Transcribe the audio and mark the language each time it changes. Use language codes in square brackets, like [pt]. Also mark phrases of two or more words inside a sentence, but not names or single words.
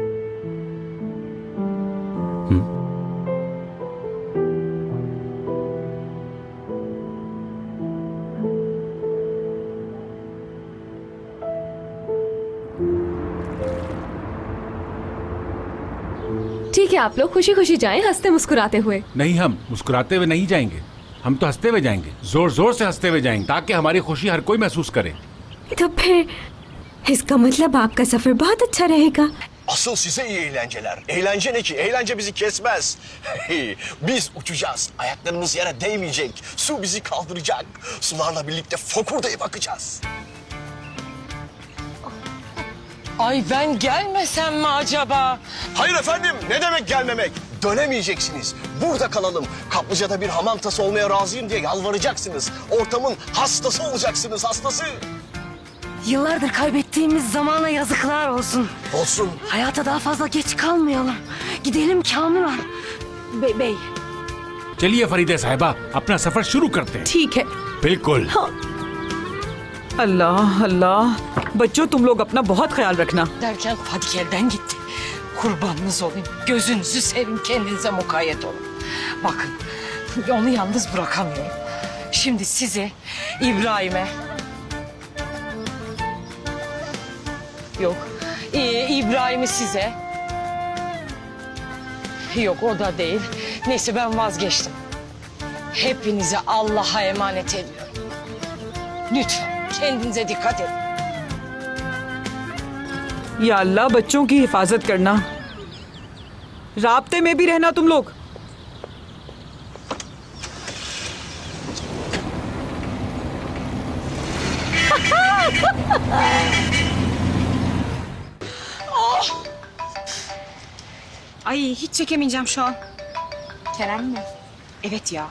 [hi] ठीक है, आप लोग खुशी खुशी जाएं, हंसते मुस्कुराते हुए। नहीं, हम मुस्कुराते हुए नहीं जाएंगे, हम तो हंसते हुए जाएंगे, जोर जोर से हंसते हुए जाएंगे, ताकि हमारी खुशी हर कोई महसूस करे। तो फिर इसका मतलब आपका सफर बहुत अच्छा रहेगा। [tr] Asıl size iyi eğlenceler. Eğlence ne ki? Eğlence bizi kesmez. Biz uçacağız. Ayaklarımız yere değmeyecek. Su bizi kaldıracak. Sularla birlikte fokurdayıp akacağız. Ay ben gelmesem mi acaba? Hayır efendim. Ne demek gelmemek? Dönemeyeceksiniz. Burada kalalım. Kaplıcada bir hamam tası olmaya razıyım diye yalvaracaksınız. Ortamın hastası olacaksınız, hastası. Yıllardır kaybettiğimiz zamana yazıklar olsun. Olsun. Hayata daha fazla geç kalmayalım. Gidelim Kamuran. Bey. [hi] चलिए फरीदे साहिबा, अपना सफर शुरू करते हैं। ठीक है। बिल्कुल। अल्लाह अल्लाह, बच्चों तुम लोग अपना बहुत ख्याल रखना। [tr] Derken Fadik elden gitti. Kurbanınız olayım. Gözünüzü sevin, kendinize mukayyet olun. Bakın, onu yalnız bırakamıyorum. Şimdi sizi İbrahim'e... Yok, İbrahim'i size... Yok, o da değil. Neyse ben vazgeçtim. Hepinizi Allah'a emanet ediyorum. Lütfen kendinize dikkat edin. [hi] या अल्लाह बच्चों की हिफाजत करना, राब्ते में भी रहना तुम लोग। [tr] Ay hiç çekemeyeceğim şu an. Kerem mi? Evet ya.